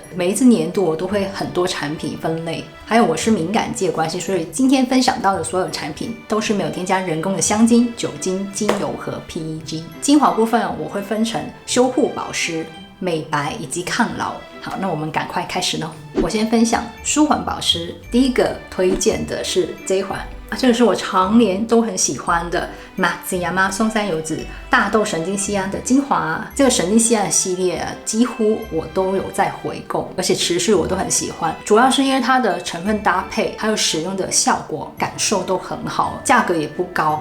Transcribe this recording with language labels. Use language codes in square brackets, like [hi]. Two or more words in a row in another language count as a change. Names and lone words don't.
[zh] 每一次年度我都會很多產品分類，還有我是敏感肌的關係，所以今天分享到的所有產品都是沒有添加人工的香精、酒精、精油和 PEG。精華部分我會分成修護、保濕、美白以及抗老。好，那我們趕快開始呢。我先分享舒緩保濕，第一個推薦的是這一款这個是我常年都很喜歡的Matsuyama松山油脂大豆神經酰胺的精華。這個神經酰胺的系列幾乎我都有在回購，而且持續我都很喜歡，主要是因為它的成分搭配還有使用的效果感受都很好，價格也不高。